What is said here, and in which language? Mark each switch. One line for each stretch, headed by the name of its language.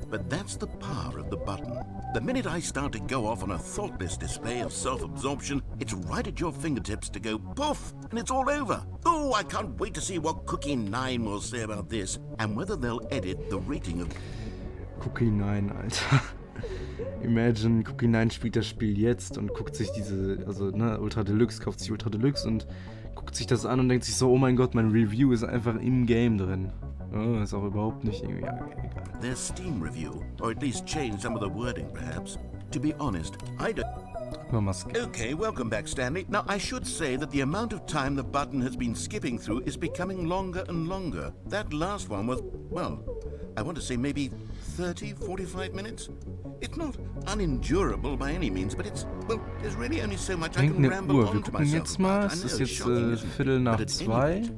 English: But that's the power of the button. The minute I start to go off on a thoughtless display of self-absorption, it's right at your fingertips to go poof, and it's all over. Oh, I can't wait to see what Cookie 9 will say about this, and whether they'll edit the rating of...
German: guck hinein, Alter. Imagine, guck hinein, spielt das Spiel jetzt und guckt sich diese, also, ne, Ultra Deluxe, kauft sich Ultra Deluxe und guckt sich das an und denkt sich so, oh mein Gott, mein Review ist einfach im Game drin. Oh, ist auch überhaupt nicht irgendwie, ja, egal.
English: Their Steam review, or at least change some of the wording, perhaps. To be honest, I don't... Okay, welcome back, Stanley. Now, I should say that the amount of time the button has been skipping through is becoming longer and longer. That last one was, well, I want to say maybe 30, 45 minutes? It's not unendurable by any means, but it's, well, there's really only so much I can ramble
German: Uhr. Wir
English: on to
German: gucken
English: myself.
German: jetzt mal, es ist jetzt Viertel nach 2.